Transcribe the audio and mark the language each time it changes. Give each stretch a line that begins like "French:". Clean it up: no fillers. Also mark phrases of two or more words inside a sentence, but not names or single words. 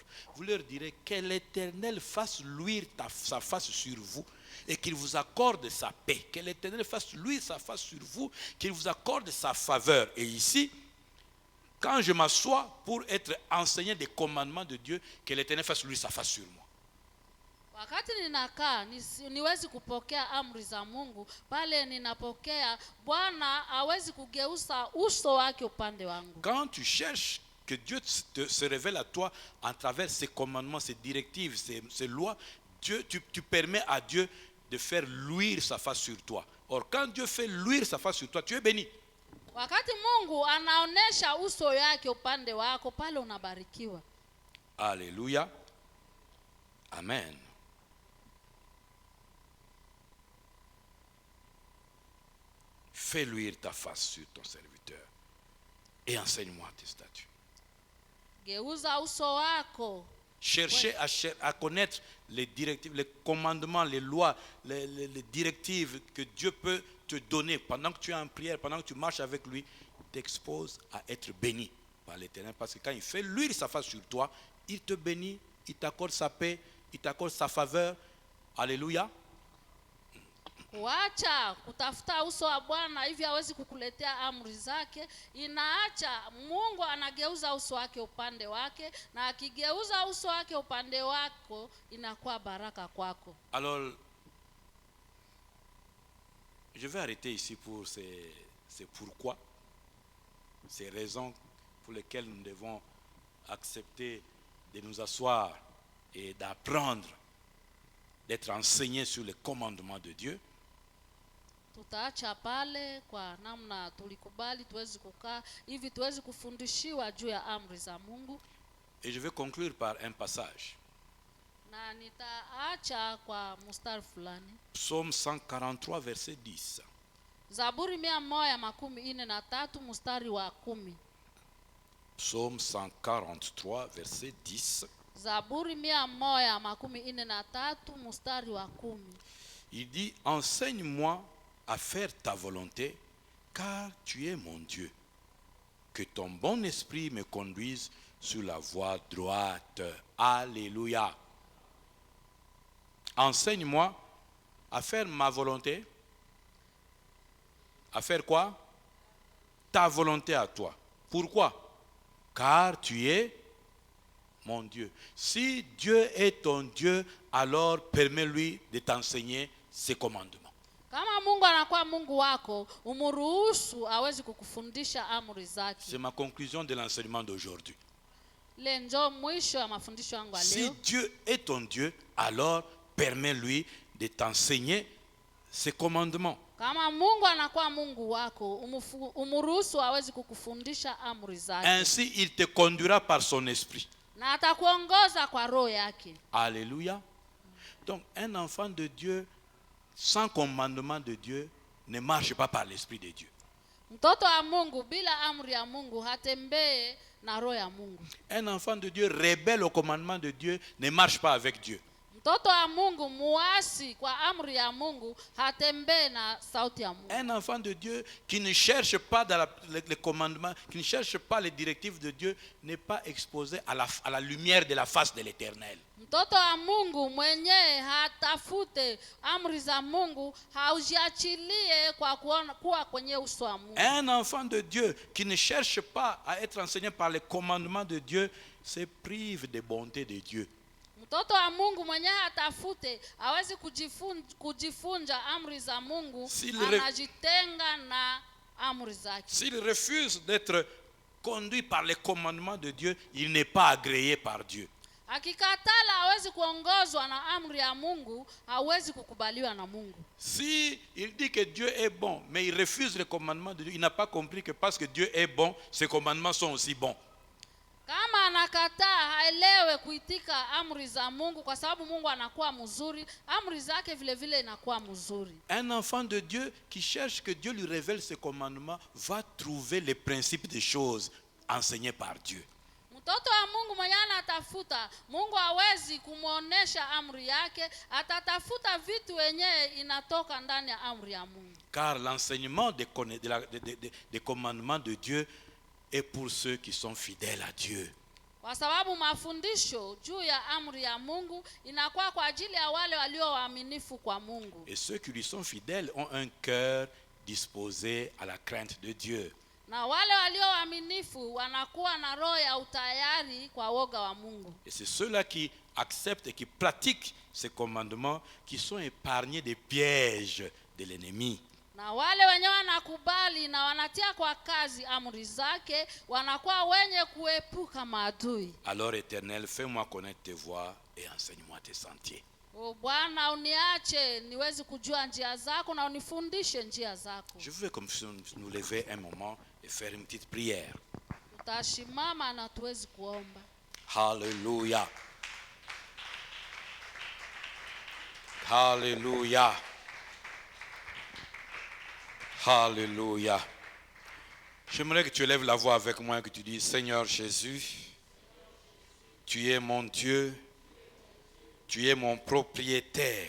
French: Vous leur direz que l'Éternel fasse luire sa face sur vous et qu'il vous accorde sa paix. Que l'Éternel fasse luire sa face sur vous, qu'il vous accorde sa faveur. Et ici, quand je m'assois pour être enseigné des commandements de Dieu, que l'Éternel fasse luire sa face sur moi.
Swahili: Wakati ninakaa niwezi kupokea amri za Mungu, pale ninapokea Bwana hawezi kugeuza uso wake upande wangu.
French: Quand tu cherches que Dieu se révèle à toi à travers ses commandements, ses directives, ses lois, tu permets à Dieu de faire luire sa face sur toi. Or, quand Dieu fait luire sa face sur toi, tu es béni.
Swahili: Wakati Mungu anaonesha uso yake upande wako, pale unabarikiwa.
French: Alléluia. Amen. Fais luire ta face sur ton serviteur et enseigne-moi tes statuts.
Swahili: Geuza uso wako.
French: Cherchez à connaître les directives, les commandements, les lois, les directives que Dieu peut te donner pendant que tu es en prière, pendant que tu marches avec lui, t'expose à être béni par l'Éternel. Parce que quand il fait luire sa face sur toi, il te bénit, il t'accorde sa paix, il t'accorde sa faveur. Alléluia.
Swahili: Wacha kutafuta uso wa Bwana hivi hawezi kukuletea amri zake. Inaacha Mungu anageuza uso wake upande wake, na akigeuza uso wake upande wako inakuwa baraka kwako.
French: Alors, je vais arrêter ici pour ces pourquoi, ces raisons pour lesquelles nous devons accepter de nous asseoir et d'apprendre d'être enseigné sur les commandements de Dieu.
Swahili: Tutaacha pale kwa namna tulikubali tuwezi kukaa hivi tuwezi kufundishiwa juu ya amri za Mungu.
French: Et je vais conclure par un passage.
Swahili: Na nitaacha kwa mstari fulani.
French: Psaume 143 verset 10.
Swahili: Zaburi 143 mstari wa 10.
French: Psaume 143 verset 10.
Swahili: Zaburi 143 mstari wa 10.
French: Il dit, enseigne-moi à faire ta volonté, car tu es mon Dieu. Que ton bon esprit me conduise sur la voie droite. Alléluia. Enseigne-moi à faire ma volonté. À faire quoi? Ta volonté à toi. Pourquoi? Car tu es mon Dieu. Si Dieu est ton Dieu, alors permets-lui de t'enseigner ses commandements.
Swahili: Kama Mungu anakuwa Mungu wako, umruhusu awezi kukufundisha amri zake.
French: C'est ma conclusion de l'enseignement d'aujourd'hui.
Swahili: Le njo mwisho ya mafundisho yangu ya
French: Si
Swahili: leo.
French: Dieu est ton Dieu, alors permets-lui de t'enseigner ses commandements.
Swahili: Kama Mungu anakuwa Mungu wako, umruhusu awezi kukufundisha amri zake.
French: Ainsi, il te conduira par son esprit.
Swahili: Na atakuongoza kwa roho yake.
French: Alléluia. Donc, un enfant de Dieu, sans commandement de Dieu, ne marche pas par l'esprit de Dieu.
Swahili: Mtoto wa Mungu bila amri ya Mungu hatembee na roho ya Mungu.
French: Un enfant de Dieu rebelle au commandement de Dieu ne marche pas avec Dieu.
Swahili: Mtoto wa Mungu muasi kwa amri ya Mungu hatembee na sauti ya Mungu.
French: Un enfant de Dieu qui ne cherche pas dans les commandements, qui ne cherche pas les directives de Dieu, n'est pas exposé à la lumière de la face de l'Éternel.
Swahili: Mtoto wa Mungu mwenyewe hatafute amri za Mungu, haujiachilie kwa kuwa kwenye uso wa Mungu.
French: Un enfant de Dieu qui ne cherche pas à être enseigné par les commandements de Dieu se prive des bontés de Dieu.
Swahili: Mtoto wa Mungu mwenyewe atafute hawezi kujifunza amri za Mungu, anajitenga na amri zake.
French: S'il refuse d'être conduit par les commandements de Dieu, il n'est pas agréé par Dieu.
Swahili: Akikatala hawezi kuongozwa na amri ya Mungu, hawezi kukubaliwa na Mungu.
French: Si il dit que Dieu est bon, mais il refuse les commandements de Dieu, il n'a pas compris que parce que Dieu est bon, ses commandements sont aussi bons.
Swahili: Kama anakataa haelewe kuitika amri za Mungu kwa sababu Mungu anakuwa mzuri, amri zake vile vile inakuwa mzuri.
French: Un enfant de Dieu qui cherche que Dieu lui révèle ses commandements va trouver les principes des choses enseignées par Dieu.
Swahili: Mtoto wa Mungu mwenye anatafuta, Mungu hawezi kumuonesha amri yake, atatafuta vitu wenyewe inatoka ndani ya amri ya Mungu.
French: Car l'enseignement des commandements de Dieu est pour ceux qui sont fidèles à Dieu.
Swahili: Kwa sababu mafundisho juu ya amri ya Mungu inakuwa kwa ajili ya wale walio waaminifu kwa Mungu.
French: Et ceux qui lui sont fidèles ont un cœur disposé à la crainte de Dieu.
Swahili: Na wale walio waaminifu wanakuwa na roho ya utayari kwa woga wa Mungu.
French: Et c'est ceux-là qui acceptent et qui pratiquent ces commandements qui sont épargnés des pièges de l'ennemi.
Swahili: Na wale wenye wanakubali na wanatia kwa kazi amri zake wanakuwa wenye kuepuka maadui.
French: Alors Éternel, fais-moi connaître tes voies et enseigne-moi tes sentiers.
Swahili: O Bwana, uniache niwezi kujua njia zako na unifundishe njia zako.
French: Je veux comme nous lever un moment et faire une petite prière.
Swahili: Tutashimama na tuwezi kuomba.
French: Hallelujah. Hallelujah. Hallelujah. J'aimerais que tu élèves la voix avec moi et que tu dises, Seigneur Jésus, tu es mon Dieu, tu es mon propriétaire.